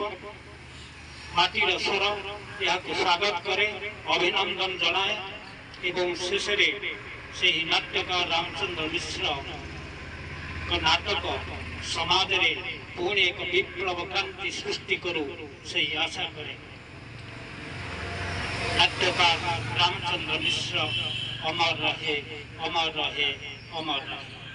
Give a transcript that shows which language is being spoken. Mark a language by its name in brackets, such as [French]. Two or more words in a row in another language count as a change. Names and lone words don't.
[Odia] ମାଟିର ସ୍ୱର ଏହାକୁ ସ୍ୱାଗତ କରେ, ଅଭିନନ୍ଦନ ଜଣାଏ ଏବଂ ଶେଷରେ ସେହି ନାଟ୍ୟକାର ରାମଚନ୍ଦ୍ର ମିଶ୍ରଙ୍କ ନାଟକ ସମାଜରେ ପୁଣି ଏକ ବିପ୍ଳବ କ୍ରାନ୍ତି ସୃଷ୍ଟି କରୁ ସେହି ଆଶା କରେ। [Hindi] नाट्यकार रामचंद्र मिश्र अमर रहे, अमर रहे, अमर रहे।